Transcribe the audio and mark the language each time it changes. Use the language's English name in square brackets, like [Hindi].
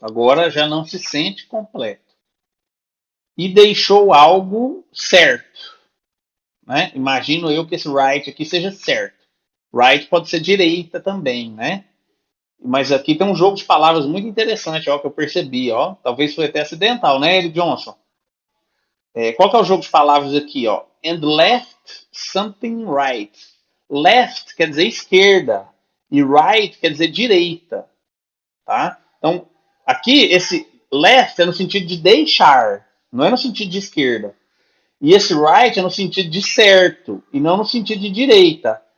[Portuguese] Agora já não se sente completo. E deixou algo certo, né? Imagino eu que esse right aqui seja certo. Right pode ser direita também, né? Mas aqui tem um jogo de palavras muito interessante, ó, que eu percebi, ó. Talvez foi até acidental, né, Eric Johnson? Qual que é o jogo de palavras aqui, ó? [English] And left something right. [Portuguese] Left quer dizer esquerda e right quer dizer direita, tá? Então, aqui esse left é no sentido de deixar, não é no sentido de esquerda. E esse right é no sentido de certo e não no sentido de direita.